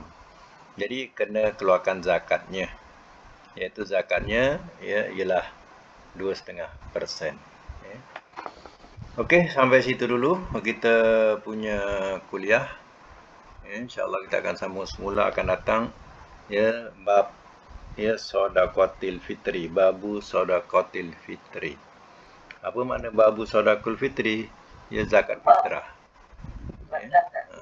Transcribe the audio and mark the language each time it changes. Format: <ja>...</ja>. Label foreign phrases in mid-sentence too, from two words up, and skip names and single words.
<ms>Jadi kena keluarkan zakatnya. Iaitu zakatnya ya ialah 2,5%. Ya. Okey, sampai situ dulu kita punya kuliah. Ya, InsyaAllah kita akan sambung semula akan datang ya bab ya</ms> <ar>صدقة الفطر, باب صدقة الفطر.</ar> <ms>Apa makna</ms> <ar>باب صدقة الفطر?</ar> <ms>Ya zakat fitrah. Ya.</ms>